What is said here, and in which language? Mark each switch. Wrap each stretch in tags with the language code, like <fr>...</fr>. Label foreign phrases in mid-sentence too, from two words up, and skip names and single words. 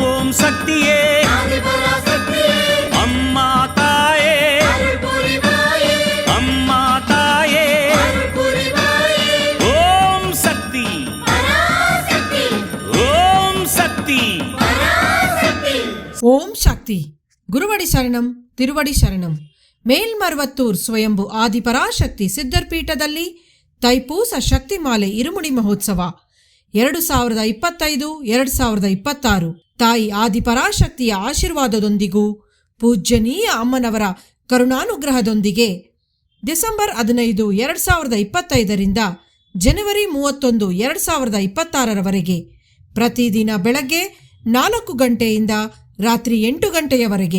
<ta>சக்தியே அம்மா தாயே அம்மா தாயே ஓம் சக்தி ஓம் சக்தி</ta> <kn>ಓಂ ಶಕ್ತಿ. ಗುರುವಡಿ ಶರಣಂ, ತಿರುವಡಿ ಶರಣಂ. ಮೇಲ್ಮರ್ವತ್ತೂರ್ ಸ್ವಯಂಭು ಆದಿಪರಾಶಕ್ತಿ ಸಿದ್ಧರ್ಪೀಠದಲ್ಲಿ ತೈಪೂಸ ಶಕ್ತಿಮಾಲೆ ಇರುಮುಡಿ ಮಹೋತ್ಸವ 2025-2026 ತಾಯಿ ಆದಿಪರಾಶಕ್ತಿಯ ಆಶೀರ್ವಾದದೊಂದಿಗೂ ಪೂಜ್ಯನೀಯ ಅಮ್ಮನವರ ಕರುಣಾನುಗ್ರಹದೊಂದಿಗೆ ಡಿಸೆಂಬರ್ 15, 2025 ಜನವರಿ 31, 2026 ಪ್ರತಿದಿನ ಬೆಳಗ್ಗೆ 4 ಗಂಟೆಯಿಂದ ರಾತ್ರಿ 8 ಗಂಟೆಯವರೆಗೆ</kn>